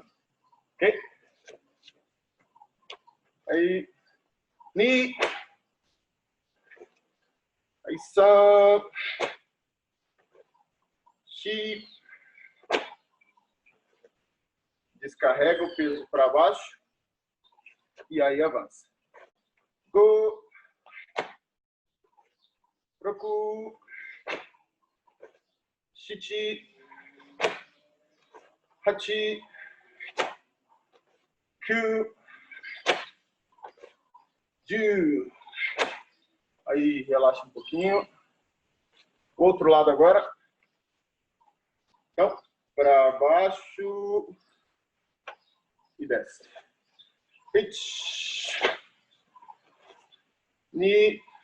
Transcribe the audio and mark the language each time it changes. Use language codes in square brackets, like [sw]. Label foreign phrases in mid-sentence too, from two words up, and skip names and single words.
[pt] Ok? Aí, ni. Aí, san. Shi. Descarrega o peso para baixo e aí avança. [ja] Go. Roku. Shichi. Hachi. Kyu. Ju. [pt] Aí relaxa um pouquinho. Outro lado agora. Então, para baixo e desce. [ja] Ichi. Ni.